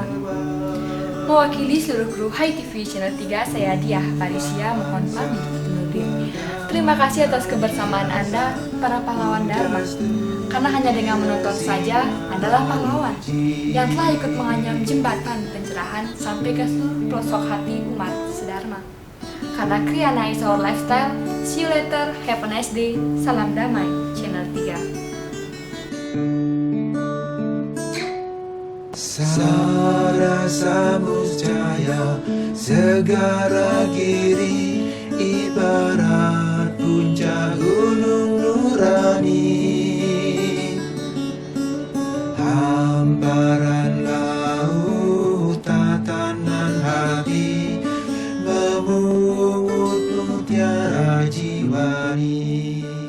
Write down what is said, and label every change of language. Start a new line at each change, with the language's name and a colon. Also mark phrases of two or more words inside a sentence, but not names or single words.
Indonesian: Mewakili seluruh kru Hai TV Channel 3, saya Diah Parisia mohon pamit undur diri. Terima kasih atas kebersamaan Anda, para pahlawan Dharma. Karena hanya dengan menonton saja adalah pahlawan yang telah ikut menganyam jembatan pencerahan sampai ke seluruh pelosok hati umat sedharma.
English: Karena Kriana is our lifestyle. See you later, have a nice day.
Indonesian: Salam damai, Channel 3. Sara Samujaya segara giri ibarat puncak gunung nurani, hamparan laut tatanan hati memungut mutiara jiwani.